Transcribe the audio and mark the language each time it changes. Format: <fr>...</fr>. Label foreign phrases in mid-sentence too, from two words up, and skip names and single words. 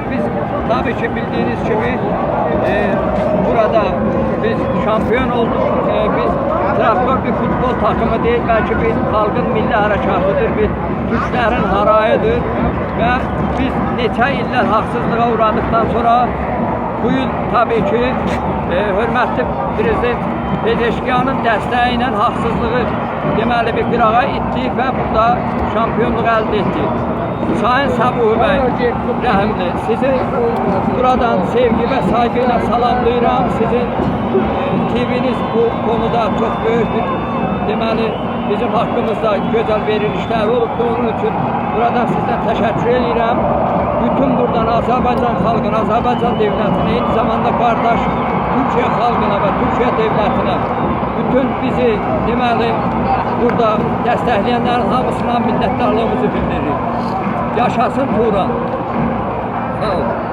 <tr>Biz tabii ki bildiğiniz gibi burada biz şampiyon olduk. Biz traktör bir futbol takımı değil, belki bir halkın milli harekatıdır, bir Türklerin harayıdır ve biz neçə iller haksızlığa uğradıktan sonra bu yıl tabii ki hürmetli Prezident</tr> <az>Pezeşkiyan'ın dəstəyi ilə haksızlığı deməli bir qırağa ittik və burada şampiyonluq əldə etdik. Sayın Səbuhi bəy, rəhimli, sizi buradan sevgi və saygıyla salamlayıram.</az> <tr>Sizin TV'niz bu konuda çok büyük bir deməli bizim hakkımızda güzel verilişler olub. Onun için buradan sizden teşekkür edirəm.</tr> <az>Bütün buradan Azerbaycan xalqına, Azerbaycan devletine, eyni zamanda kardeş Türkiye xalqına ve Türkiye devletine, bütün bizi deməli burada dəstəkləyənlərin hamısına minnətdarlığımızı bildiririk. Yaşasın Turan. Sağ olun.</az>